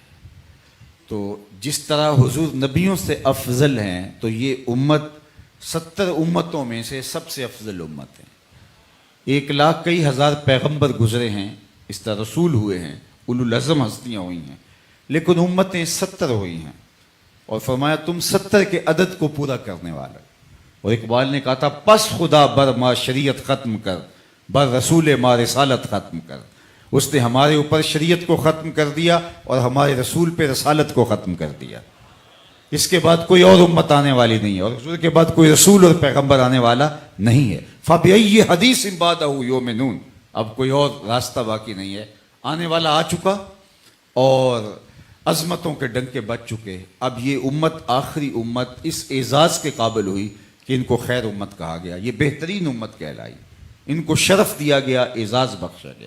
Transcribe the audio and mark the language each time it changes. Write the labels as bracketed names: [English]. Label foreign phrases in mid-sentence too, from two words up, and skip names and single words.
[Urdu] تو جس طرح حضور نبیوں سے افضل ہیں تو یہ امت 70 امتوں میں سے سب سے افضل امت ہے۔ 1,00,000 کئی ہزار پیغمبر گزرے ہیں، اس طرح رسول ہوئے ہیں، اولو العزم ہستیاں ہوئی ہیں، لیکن امتیں 70 ہوئی ہیں، اور فرمایا تم 70 کے عدد کو پورا کرنے والا۔ اور اقبال نے کہا تھا [Persian] پس خدا بر ما شریعت ختم کر، بر رسول ما رسالت ختم کر۔ [Urdu] اس نے ہمارے اوپر شریعت کو ختم کر دیا اور ہمارے رسول پہ رسالت کو ختم کر دیا۔ اس کے بعد کوئی اور امت آنے والی نہیں ہے، اور رسول کے بعد کوئی رسول اور پیغمبر آنے والا نہیں ہے۔ [Arabic] فَبِأَيِّ حَدِيثٍ بَعْدَهُ يُؤْمِنُونَ۔ [Urdu] اب کوئی اور راستہ باقی نہیں ہے، آنے والا آ چکا اور عظمتوں کے ڈنکے بج چکے۔ اب یہ امت آخری امت اس اعزاز کے قابل ہوئی کہ ان کو خیر امت کہا گیا، یہ بہترین امت کہلائی، ان کو شرف دیا گیا، اعزاز بخشا گیا۔